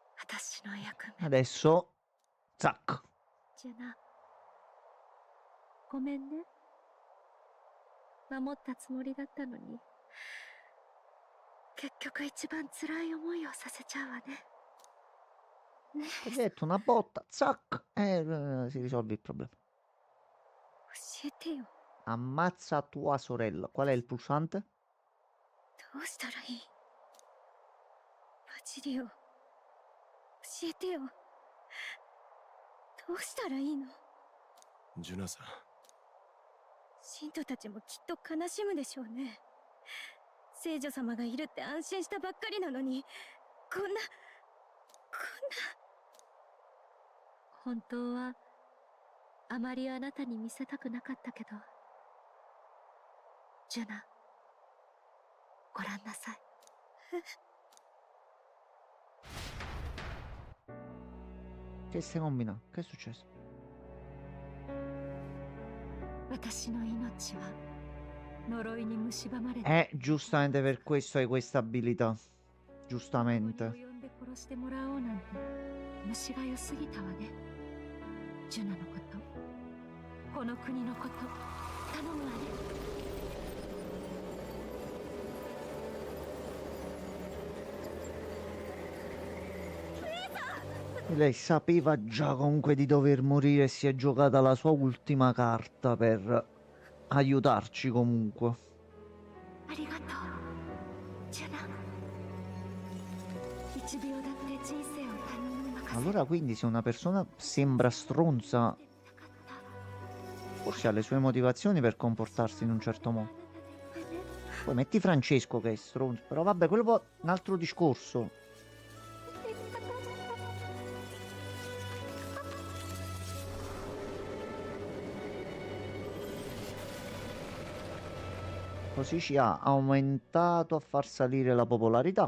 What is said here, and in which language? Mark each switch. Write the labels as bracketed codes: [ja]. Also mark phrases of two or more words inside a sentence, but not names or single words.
[ja] 私の役目。 [it] Adesso, zac. [ja] ジュナ、ごめんね。守ったつもりだったのに、結局一番辛い思いをさせちゃうわね。ね [it] Ho detto una botta, zac, e si risolve il problema. [ja] 教えてよ。 [it] Ammazza tua sorella. Qual è il pulsante? [ja] どうしたらいい？バジリオ、教えてよ。どうしたらいいの？ジュナさん、信徒たちもきっと悲しむでしょうね。聖女様がいるって安心したばっかりなのに、こんな本当はあまりあなたに見せたくなかったけど、ジュナ、ご覧なさい。 [it] Che stai combinando? Che è successo? [ja] 私の命は呪いに蝕まれて、 [it] Giustamente per questo hai questa abilità. [ja] ここに [it] Giustamente. [ja] 及んで殺してもらおうなんて虫が良すぎたわね。ジュナのこと、この国のこと頼むわね。 [it] Lei sapeva già comunque di dover morire e si è giocata la sua ultima carta per aiutarci comunque. [ja] ありがとう、ジュナ。1秒だって人生を他人に任せ [it] Allora quindi se una persona sembra stronza, forse ha le sue motivazioni per comportarsi in un certo modo. Poi metti Francesco che è stronzo, però vabbè, quello è un altro discorso. Così ci ha aumentato a far salire la popolarità.